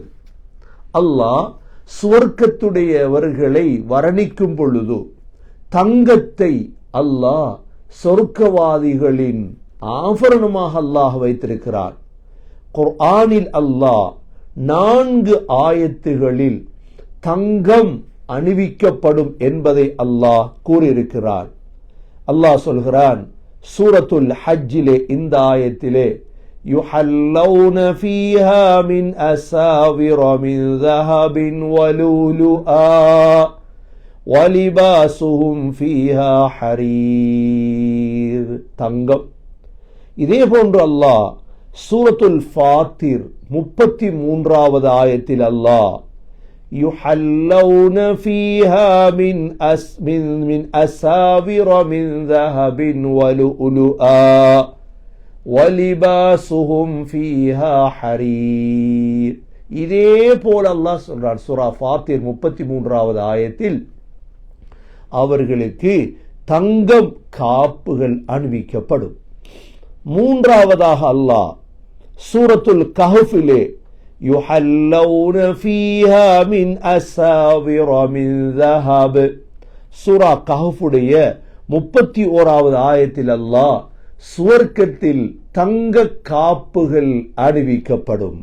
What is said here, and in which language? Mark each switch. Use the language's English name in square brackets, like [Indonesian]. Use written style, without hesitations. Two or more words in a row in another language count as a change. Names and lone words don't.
[Tamil] அல்லாஹ் சுவர்க்கத்துடையவர்களை வர்ணிக்கும் பொழுது தங்கத்தை அல்லாஹ் சொர்க்கவாதிகளின் ஆபரணமாக அல்லாஹ் வைத்திருக்கிறார். குர்ஆனில் அல்லாஹ் 4 ஆயத்துகளில் தங்கம் அணிவிக்கப்படும் என்பதை அல்லாஹ் கூறியிருக்கிறார். அல்லாஹ் சொல்கிறான் சூரத்துல் ஹஜ்ஜிலே இந்த ஆயத்திலே [Arabic] يحلون فيها من أساور من ذهب ولؤلؤا وَلِبَاسُهُمْ فِيهَا حَرِيرٌ தங்கம். [Tamil] இதே போன்று அல்லாஹ் சூரத்துல் ஃபாத்திர் 33வது ஆயத்தில் அல்லாஹ் [Arabic] يُحَلَّوْنَ فِيهَا مِنْ أَسَاوِرَ مِنْ ذَهَبٍ وَلُؤْلُؤًا وَلِبَاسُهُمْ فِيهَا حَرِيرٌ [Tamil] இதே போல அல்லாஹ் சொல்றான் சூரா ஃபாத்திர் 33வது ஆயத்தில் அவர்களுக்கு தங்கம் காப்புகள் அணிவிக்கப்படும். மூன்றாவதாக அல்லாஹ் சூரத்துல் கஹ்ஃபிலே [Arabic] يحلون فيها من أساور من ذهب [Tamil] சூரா கஹ்ஃபுடைய 31வது ஆயத்தில் அல்லாஹ் சுவர்க்கத்தில் தங்க காப்புகள் அணிவிக்கப்படும்.